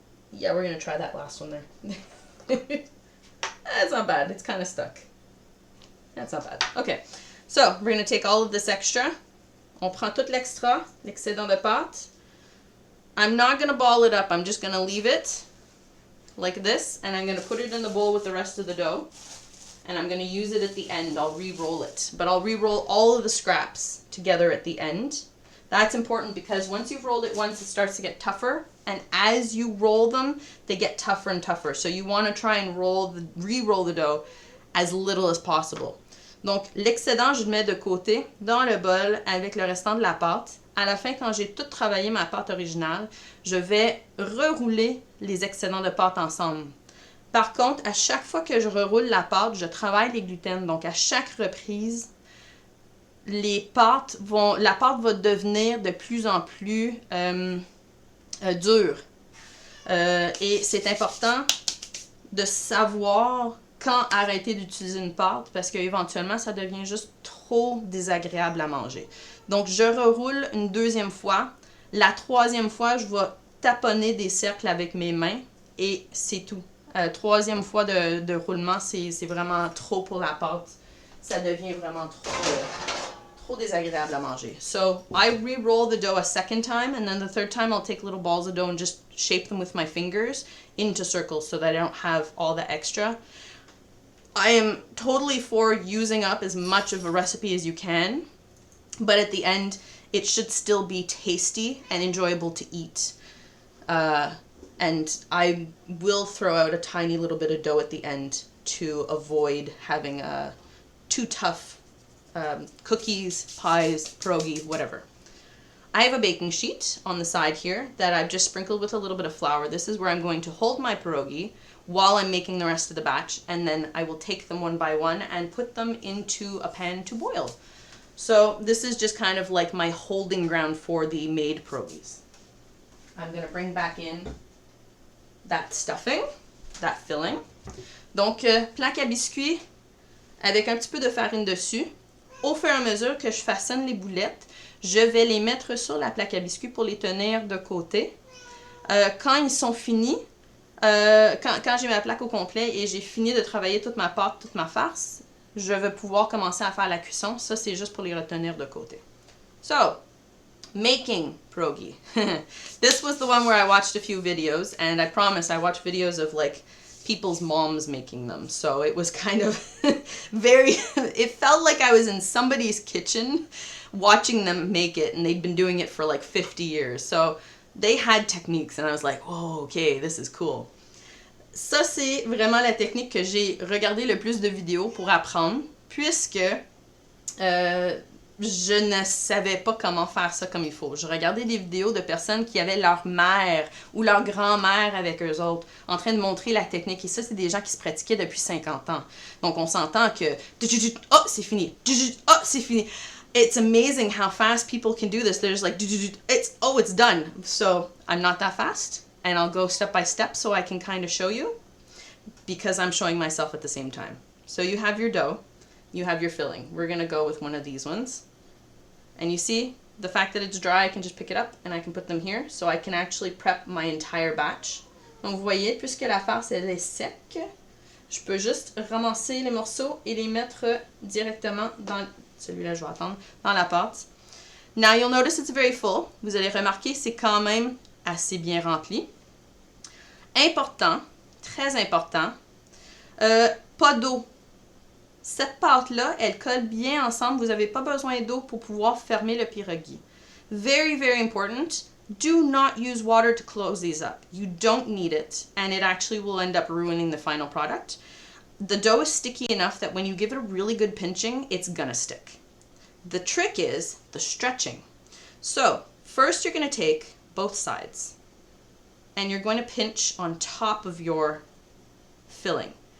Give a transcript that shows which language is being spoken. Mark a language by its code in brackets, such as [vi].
[en] Yeah, we're going to try that last one there. That's not bad. It's kind of stuck. That's not bad. Okay, so we're going to take all of this extra. [fr] On prend tout l'extra, l'excédent de pâte. [en] I'm not going to ball it up. I'm just going to leave it like this, and I'm going to put it in the bowl with the rest of the dough. And I'm going to use it at the end. I'll re-roll it. But I'll re-roll all of the scraps together at the end. That's important because once you've rolled it once, it starts to get tougher. And as you roll them, they get tougher and tougher. So you want to try and re-roll the dough as little as possible. [fr] Donc, l'excédent, je le mets de côté dans le bol avec le restant de la pâte. À la fin, quand j'ai tout travaillé ma pâte originale, je vais rerouler les excédents de pâte ensemble. Par contre, à chaque fois que je reroule la pâte, je travaille les gluten. Donc, à chaque reprise, la pâte va devenir de plus en plus dure. Et c'est important de savoir quand arrêter d'utiliser une pâte parce qu'éventuellement, ça devient juste trop désagréable à manger. Donc, je reroule une deuxième fois. La troisième fois, je vais taponner des cercles avec mes mains et c'est tout. Troisième fois de roulement, c'est vraiment trop pour la pâte. Ça devient vraiment trop désagréable à manger. [en] So, I re-roll the dough a second time, and then the third time I'll take little balls of dough and just shape them with my fingers into circles so that I don't have all the extra. I am totally for using up as much of a recipe as you can, but at the end, it should still be tasty and enjoyable to eat. And I will throw out a tiny little bit of dough at the end to avoid having too tough cookies, pies, pierogi, whatever. I have a baking sheet on the side here that I've just sprinkled with a little bit of flour. This is where I'm going to hold my pierogi while I'm making the rest of the batch, and then I will take them one by one and put them into a pan to boil. So this is just kind of like my holding ground for the made pierogis. I'm going to bring back in that stuffing, that filling. [fr] Donc, plaque à biscuits avec un petit peu de farine dessus. Au fur et à mesure que je façonne les boulettes, je vais les mettre sur la plaque à biscuits pour les tenir de côté. Quand ils sont finis, quand j'ai ma plaque au complet et j'ai fini de travailler toute ma pâte, toute ma farce, je vais pouvoir commencer à faire la cuisson. Ça, c'est juste pour les retenir de côté. [en] So, making pierogi. This was the one where I watched a few videos, and I promise I watched videos of like people's moms making them. So it was kind of it felt like I was in somebody's kitchen watching them make it, and they'd been doing it for like 50 years. So they had techniques, and I was like, oh, okay, this is cool. [fr] Ça, c'est vraiment la technique que j'ai regardé le plus de vidéos pour apprendre, puisque je ne savais pas comment faire ça comme il faut. Je regardais des vidéos de personnes qui avaient leur mère ou leur grand-mère avec eux autres en train de montrer la technique. Et ça, c'est des gens qui se pratiquaient depuis 50 ans. Donc, on s'entend que « Oh, c'est fini! Oh, c'est fini! [en] » It's amazing how fast people can do this. They're just like « It's done! » So, I'm not that fast. And I'll go step by step so I can kind of show you because I'm showing myself at the same time. So, you have your dough. you have your filling. We're going to go with one of these ones. And you see, the fact that it's dry, I can just pick it up and I can put them here. So I can actually prep my entire batch. [fr] Donc vous voyez, puisque la farce elle est sec, je peux juste ramasser les morceaux et les mettre directement dans... Celui-là, je vais attendre. Dans la pâte. [en] Now you'll notice it's very full. [fr] Vous allez remarquer, c'est quand même assez bien rempli. Important, très important, pas d'eau. Cette pâte-là, elle colle bien ensemble. Vous n'avez pas besoin d'eau pour pouvoir fermer le pierogi. [en] Very, very important. Do not use water to close these up. You don't need it, and it actually will end up ruining the final product. The dough is sticky enough that when you give it a really good pinching, it's gonna stick. The trick is the stretching. So, first you're gonna take both sides, and you're going to pinch on top of your filling.